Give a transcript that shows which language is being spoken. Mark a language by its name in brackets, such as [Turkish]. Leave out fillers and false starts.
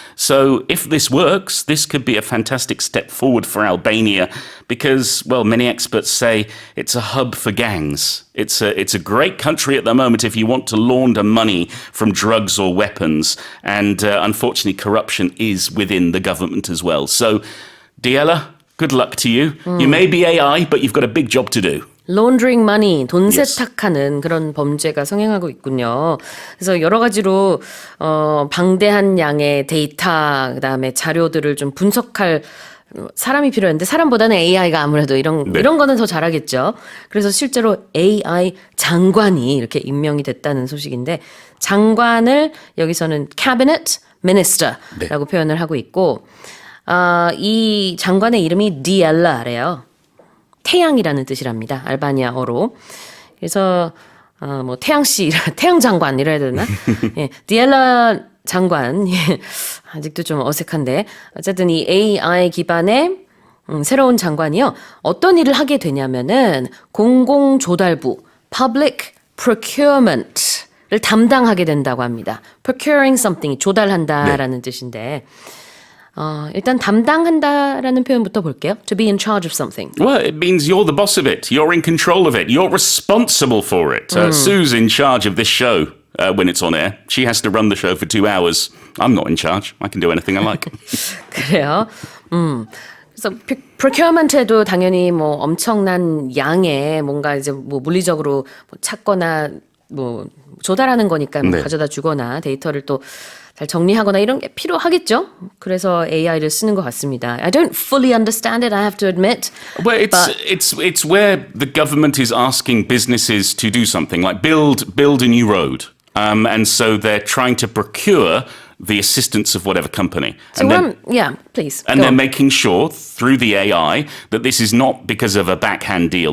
[English] So if this works, this could be a fantastic step forward for Albania because, well, many experts say it's a hub for gangs. It's a great country at the moment if you want to launder money from drugs or weapons, and unfortunately corruption is within the government as well. So Diela, good luck to you. You may be AI, but you've got a big job to do. laundering money, [Korean] 돈 세탁하는 그런 범죄가 성행하고 있군요. 그래서 여러 가지로 방대한 양의 데이터, 그다음에 자료들을 좀 분석할 사람이 필요한데 사람보다는 AI가 아무래도 이런 거는 더 잘하겠죠. 그래서 실제로 AI 장관이 이렇게 임명이 됐다는 소식인데 장관을 여기서는 cabinet minister라고 표현을 하고 있고 이 장관의 이름이 디엘라래요. 태양이라는 뜻이랍니다. 알바니아어로. 그래서 뭐 태양씨, 태양 장관 이래야 되나? 예, 디엘라 장관. 예, 아직도 좀 어색한데 어쨌든 이 AI 기반의 새로운 장관이요. 어떤 일을 하게 되냐면은 공공조달부 [English] (public procurement) [Korean] 를 담당하게 된다고 합니다. [English] procuring something, [Korean] 조달한다라는 뜻인데 일단 담당한다라는 표현부터 볼게요. [English] To be in charge of something. Well, it means you're the boss of it. You're in control of it. You're responsible for it. Sue's in charge of this show when it's on air. She has to run the show for 2 hours. I'm not in charge. I can do anything I like. [Korean] 그래요. 그래서 procurement에도 당연히 뭐 엄청난 양의 뭔가 이제 뭐 물리적으로 뭐 찾거나 뭐 조달하는 거니까 뭐 가져다 주거나 데이터를 또 잘 정리하거나 이런 게 필요하겠죠. 그래서 AI를 쓰는 것 같습니다. [English] I don't fully understand it, I have to admit. Well, it's where the government is asking businesses to do something, like build a new road. And so they're trying to procure the assistance of whatever company. So yeah, please. And go they're on. making sure through the AI that this is not because of a backhand deal.